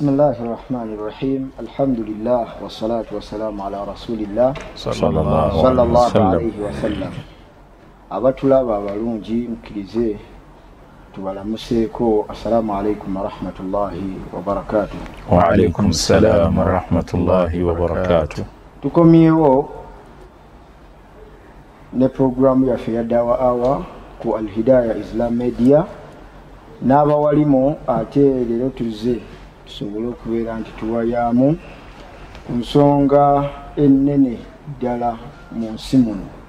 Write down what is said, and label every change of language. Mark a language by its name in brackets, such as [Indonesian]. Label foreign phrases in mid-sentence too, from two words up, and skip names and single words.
[Arabic] الله الرحمن الرحيم الحمد لله والصلاة والسلام على رسول الله صلى الله عليه وسلم [Ganda] abatulaba abalungi mukirize tubalamuseeko [Arabic] السلام عليكم ورحمة الله وبركاته. وعليكم السلام ورحمة الله وبركاته. [Ganda] Tukomyewo ne programu yaffe ya Dawa Hour ku Al Hidayah Islam Media n'abawalimu ate leero tuzze tusobole okubeera nti tuwayaamu ku nsonga ennene ddala mu nsi muno.